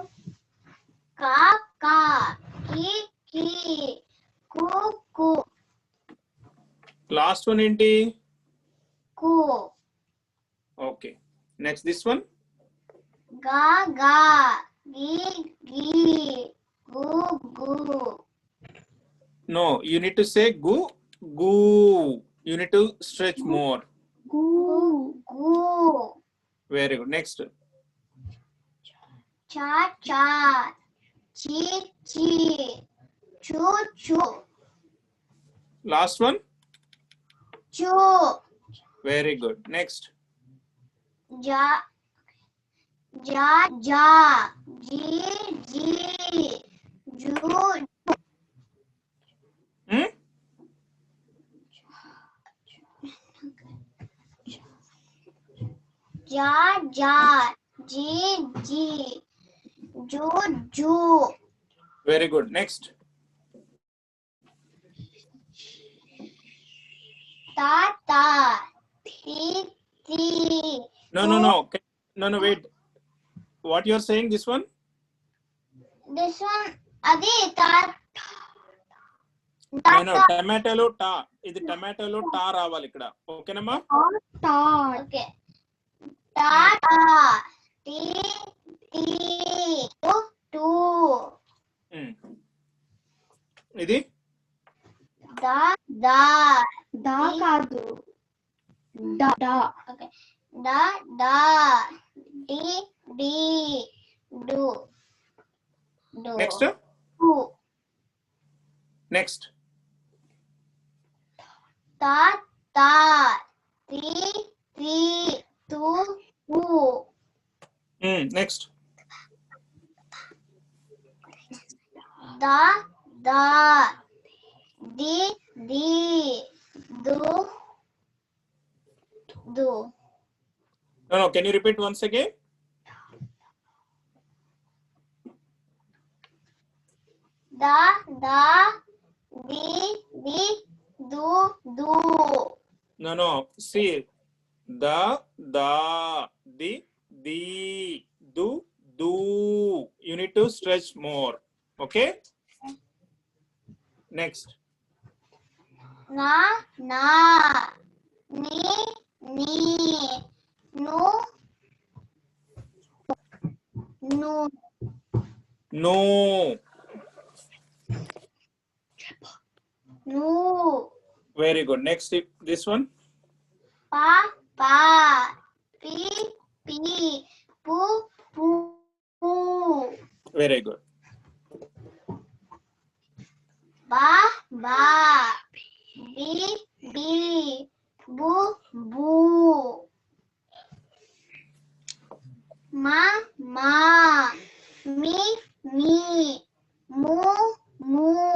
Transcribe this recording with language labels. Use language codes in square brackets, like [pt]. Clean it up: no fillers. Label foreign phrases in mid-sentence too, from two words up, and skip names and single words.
[te] కా కా కి కి కు కు [en] last one ఏంటి [te] కు [en] okay next this one [te] గా గా గి గి గు గు [en] no you need to say gu gu you need to stretch more [te] గు గు [en] very good next [te] చా చా చి చి చూ చూ [en] last one [te] చూ [en] very good next [te] జా Ja, ja, ji, ji, ju, Hmm? ja, ja, ji, ji, ju, ju, [en] Very good. Next. [te] ta, ta, ti, ti, [en] No. No, wait. What you are saying, this one? this one, [te] adi, ta, No. టమాటోలో టా. ఇది టమాటోలో టా రావాలి ఇక్కడ. ఓకేనమ్మా? Tat. okay. Ta, ta, ti, ti, tu, tu, ఇది da, da, Da కాదు. Da. okay. Da, da, di, di, do, do. [en] నెక్స్ట్. [te] Tu, [en] నెక్స్ట్. [te] ta, ta, ti, ti, tu, tu. [en] నెక్స్ట్. [te] Da, da, di, di, do, do. [en] No. Can you repeat once again? [te] Da, da, di, di, do, do. [en] No. See. Da, [te] di, do, do. [en] You need to stretch more. Okay? Next. [te] Na, na, ni, ni, nu, nu, [en] No. [te] nu. [en] Very good. Next, this one. [te] Pa, pa, pi, pi, pu, pu, pu. [en] Very good. [te] Ba, ba, bi, bi, bu, bu. Ma, ma, mi, mi, mu, mu.